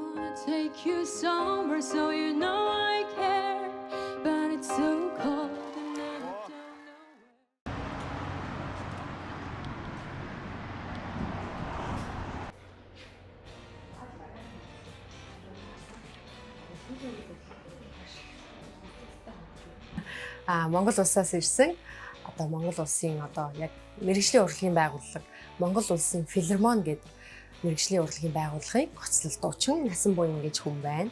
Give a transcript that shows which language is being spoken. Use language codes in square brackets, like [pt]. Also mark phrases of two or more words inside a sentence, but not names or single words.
[en] Take you somewhere so you know I care, but it's so cold and I don't know [mn] Монгол улсаас ирсэн одоо Монгол улсын одоо яг мэргэжлийн урлагийн байгууллага Монгол улсын филармон гэдэг мэргэжлийн урлагийн байгууллагын гоцлол дуучин Насан Буян гэж хүн байна.